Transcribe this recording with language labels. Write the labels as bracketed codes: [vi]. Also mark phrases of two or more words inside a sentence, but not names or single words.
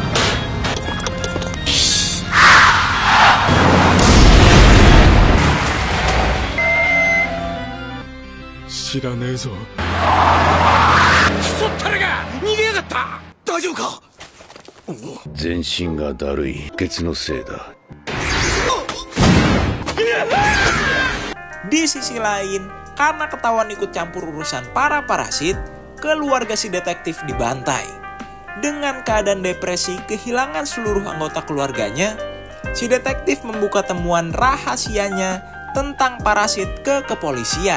[ja] 知らねえぞ。そったれが逃げやがった。大丈夫か。全身がだるい。ケツのせいだ。 [id] Di sisi lain, karena ketahuan ikut campur urusan para parasit, keluarga si detektif dibantai. Dengan keadaan depresi kehilangan seluruh anggota keluarganya, si detektif membuka temuan rahasianya tentang parasit ke kepolisian.